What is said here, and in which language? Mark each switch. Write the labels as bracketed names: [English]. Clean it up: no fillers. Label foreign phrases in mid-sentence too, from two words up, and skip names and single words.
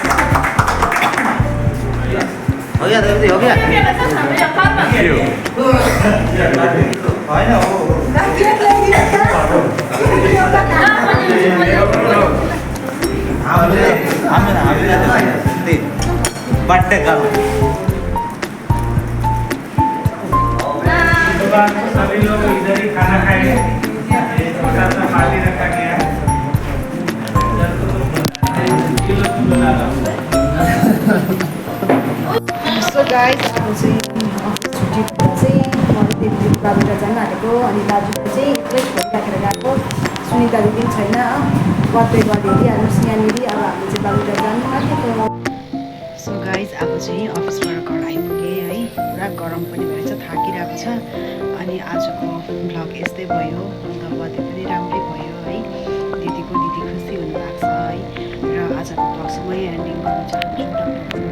[Hindi] हो गया, हो गया। [Nepali] होइन हो हामीले बर्थडे गर्नु [Hindi] सभी लोग इधर ही खाना खाएंगे छोटा सा पार्टी रखा गया है [English] so guys [Nepali] अब चाहिँ अफिस छुट्टी चाहिँ म दिदी बाबुका जान आँटेको अनि दाजुले चाहिँ एक्लै छोरी राखेर गएको सुनिता दिदी पनि छैन बर्थडे गरिदिइहाल्नुहोस् यहाँनिर अब हामी चाहिँ बाबुका जानु आँटेको [English] so guys [Nepali] अब चाहिँ अफिसबाट घर आइपुगेँ है पुरा गरम पनि भएछ थाकिरहेको छ अनि आजको भ्लग यस्तै भयो अन्त बर्थडे पनि राम्रै भयो है दिदीको दिदी खुसी हुनुभएको छ है र आजको भ्लग चाहिँ म एन्डिङ गर्न चाहन्छु।